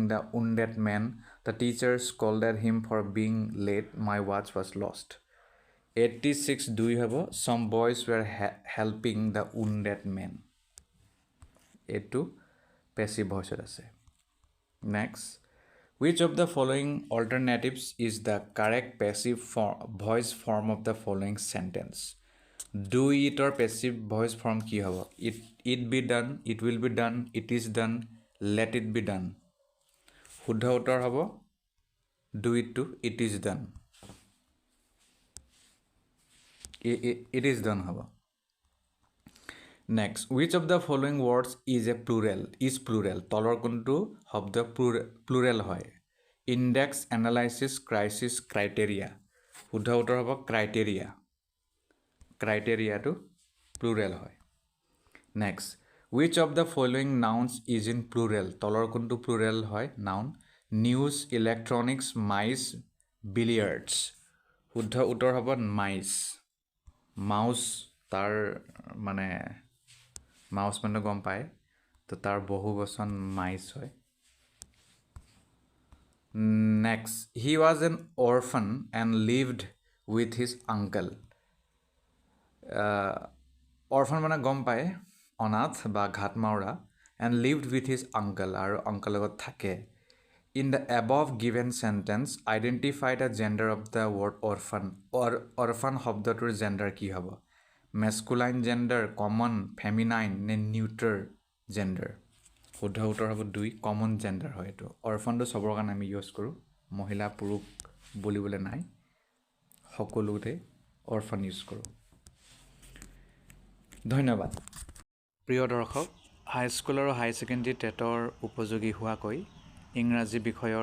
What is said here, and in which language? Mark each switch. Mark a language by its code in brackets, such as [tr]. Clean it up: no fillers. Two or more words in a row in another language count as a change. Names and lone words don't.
[en] the wounded man the teacher scolded him for being late my watch was lost 86 [as] দুই হ'ব [en] some boys were helping the wounded man [as] এইটো passive voiceত আছে [en] next which of the following alternatives is the correct passive voice form of the following sentence do it or passive voice form [as] কি হ'ব [en] it be done it will be done it is done let it be done [as] শুদ্ধ উত্তৰ হ'ব [en] do it to it is done it is done হ'ব next which of the following words is plural [as] তলৰ কোনটো শব্দ plural হয় [en] index analysis crisis criteria [as] শুদ্ধ উত্তৰ হ'ব [en] criteria to [as] plural হয় [en] next which of the following nouns is in plural [as] তলৰ কোনটো plural হয় [en] noun news electronics mice billiards [as] শুদ্ধ উত্তৰ হ'ব [en] mice mouse [as] তাৰ মানে মাউস মানে গম পায় তো তাৰ বহুবচন মাইস হয় [en] next he was an orphan and lived with his uncle orphan [as] মানে গম পায় অনাথ বা ঘাটমাউৰা [en] and lived with his uncle [as] আৰু uncle লগত থাকে [en] in the above given sentence identify the gender of the word orphan orphan [as] শব্দটোৰ gender কি হ'ব [en] masculine gender common feminine নে neuter gender [as] শুদ্ধ উত্তৰ হ'ব দুই common gender হয় এইটো orphanটো সবৰ কাৰণে আমি ইউজ কৰোঁ মহিলা পুৰুষ বুলিবলৈ নাই সকলোতে orphan ইউজ কৰোঁ ধন্যবাদ প্ৰিয় দৰ্শক হাই স্কুল আৰু হাই সেকেন্ডাৰী টেটৰ উপযোগী হোৱাকৈ ইংৰাজী বিষয়ৰ